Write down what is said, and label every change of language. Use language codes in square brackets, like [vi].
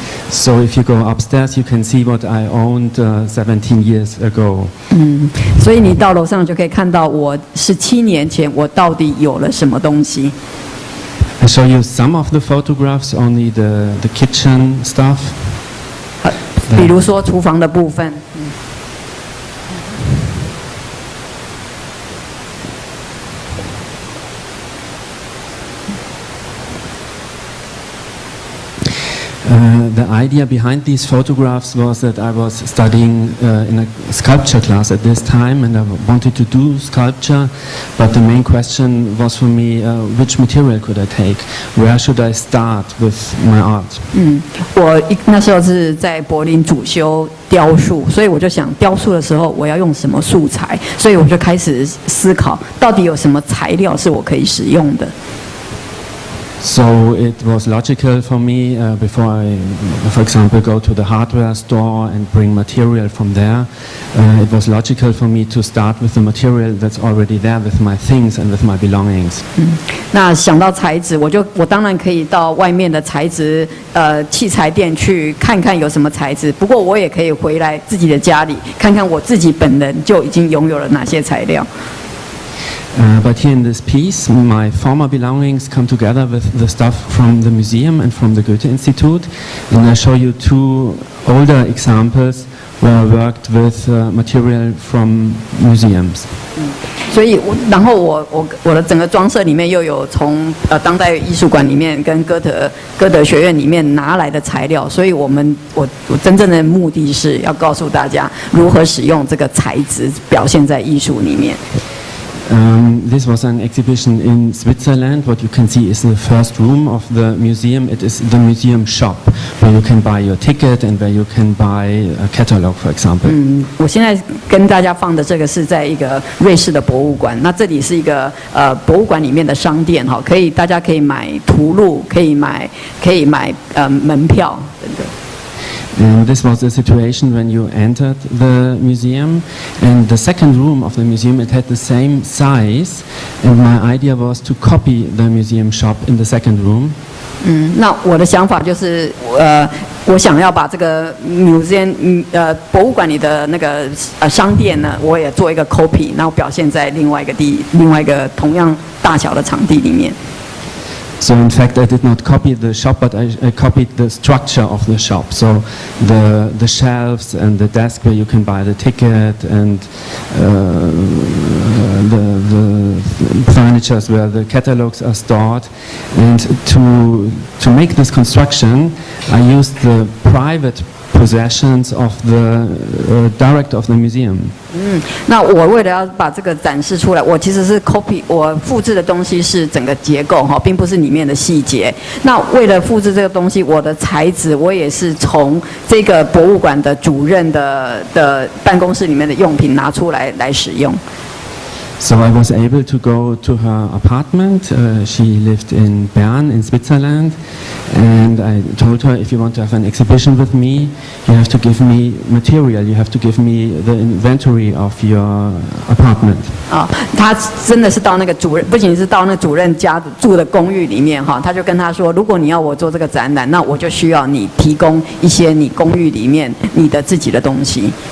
[en] So if you go upstairs, you can see what I owned 17 years ago. [zh] 所以你到楼上就可以看到我17年前我到底有了什么东西。 [en] I show you some of the photographs, only the kitchen stuff. [zh] 比如说厨房的部分。 [en] The idea behind these photographs was that I was studying in a sculpture class at this time, and I wanted to do sculpture, but the main question was for me, which material could I take? Where should I start with my art? [zh] 我那时候是在柏林主修雕塑，所以我就想雕塑的时候我要用什么素材，所以我就开始思考到底有什么材料是我可以使用的。 [en] So it was logical for me before I, for example, go to the hardware store and bring material from there. It was logical for me to start with the material that's already there, with my things and with my belongings. [zh] 那想到材质，我当然可以到外面的材质器材店去看看有什么材质。不过我也可以回来自己的家里看看我自己本人就已经拥有了哪些材料。 [en] But here in this piece, my former belongings come together with the stuff from the museum and from the Goethe Institute, and I show you two older examples where I worked with material from museums. [zh] 所以，然后我的整个装设里面又有从当代艺术馆里面跟歌德学院里面拿来的材料，所以我真正的目的是要告诉大家如何使用这个材质表现在艺术里面。 [en] This was an exhibition in Switzerland. What you can see is the first room of the museum. It is the museum shop where you can buy your ticket and where you can buy a catalog, for example. [zh] 我现在跟大家放的这个是在一个瑞士的博物馆。那这里是一个博物馆里面的商店哈，大家可以买图录，可以买门票等等。 [en] And this was the situation when you entered the museum. And the second room of the museum, it had the same size. And my idea was to copy the museum shop in the second room. [zh] 那我的想法就是我想要把这个 museum 博物馆里的那个商店呢，我也做一个 copy， 然后表现在另外一个同样大小的场地里面。 [en] So in fact, I did not copy the shop, but I copied the structure of the shop. So the shelves and the desk where you can buy the ticket and the furnitures where the catalogs are stored. And to make this construction, I used the private possessions of the director of the museum. [zh] 那我为了要把这个展示出来，我其实是 copy， 我复制的东西是整个结构哈，并不是里面的细节。那为了复制这个东西，我的材质我也是从这个博物馆的主任的办公室里面的用品拿出来使用。 [en] So I was able to go to her apartment. She lived in Bern in Switzerland, and I told her, if you want to have an exhibition with me, you have to give me material. You have to give me the inventory of your apartment. [zh] 他真的是到那个主任，不仅是到那主任家住的公寓里面哈，他就跟他说，如果你要我做这个展览，那我就需要你提供一些你公寓里面你的自己的东西。